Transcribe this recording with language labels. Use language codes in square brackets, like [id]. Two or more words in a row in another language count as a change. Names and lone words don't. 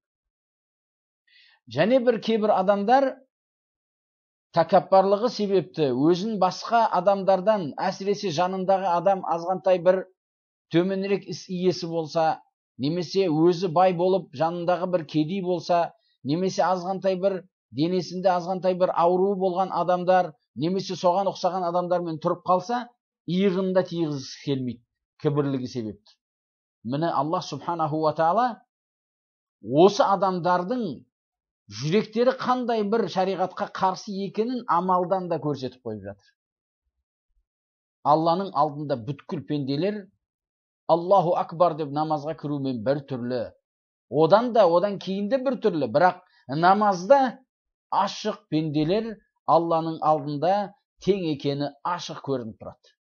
[kk] Және кейбір адамдар тәкаппарлығы себепті өзін басқа адамдардан, әсіресе жанындағы адам азғантай бір төменірек іс иесі болса, немесе өзі бай болып жанындағы бір кедей болса, немесе азғантай бір денесінде азғантай бір ауруы болған адамдар, немесе соған ұқсаған адамдармен тұрып қалса, иығында тигізгісі келмейді, кібірлігі себепті. Міне [ar] الله سبحانه وتعالى [kk] осы адамдардың жүректері қандай бір шариғатқа қарсы екенін амалдан да көрсетіп қойып жатыр. Алланың алдында бүткіл пенделер [ar] الله أكبر [kk] деп намазға кірумен бір түрлі, одан кейін де бір түрлі, бірақ намазда ашық пенделер Алланың алдында тең екені ашық көрініп тұрады.